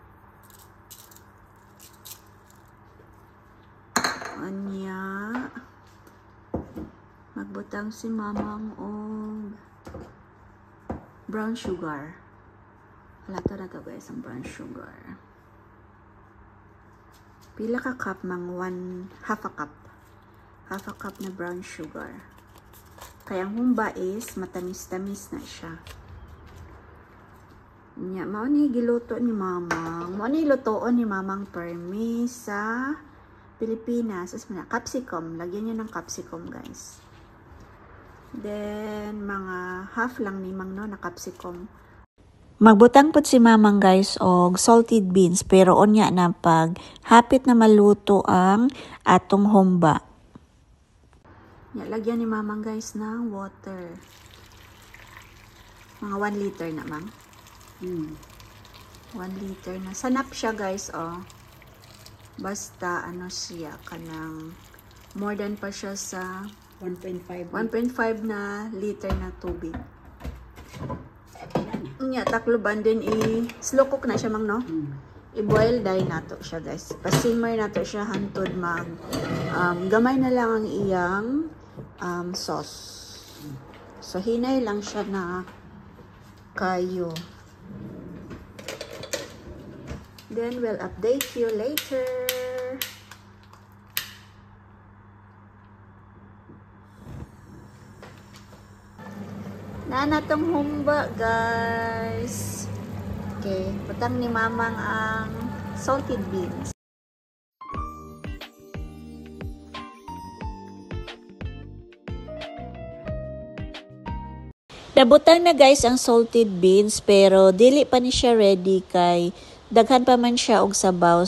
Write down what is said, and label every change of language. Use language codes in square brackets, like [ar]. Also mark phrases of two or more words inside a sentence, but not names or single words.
[ceb] Onya magbutang si mamang og [en] brown sugar. [ceb] Halato na to guys ang [en] brown sugar. [ceb] Pila ka cup mang [en] half a cup. Half a cup na brown sugar. [ceb] Kaya ang humba is matamis-tamis na siya. Nya, mao ni giluto ni mamang. Mao ni lutoon ni mamang permi sa Pilipinas. As na capsicum. [tl] Lagyan niyo ng capsicum guys. [ceb] Then, mga half lang ni mang no na capsicum. Magbutang pud si mamang guys og [en] salted beans. [ceb] Pero onya na pag hapit na maluto ang atong humba. Nya, [tl] lagyan ni mamang guys ng water. [ceb] Mga 1 liter na mang. 1 liter na. Sanap siya guys, oh. Basta, ano siya, kanang [en] more than [ceb] pa siya sa 1.5 na liter na tubig. Nya, takluban din [en] slow cook [ceb] na siya mang, no? I-boil dahil nato siya guys. Pasimmer nato siya hantod mag gamay na lang ang iyang sauce. So, hinay lang siya na kayo. [en] Then, we'll update you later. [ceb] Na tong humba, guys. Okay, putang ni mamang ang [en] salted beans. [ceb] Nabutang na guys ang [en] salted beans [ceb] pero dili pa ni siya ready kay daghan pa man siya og sabaw.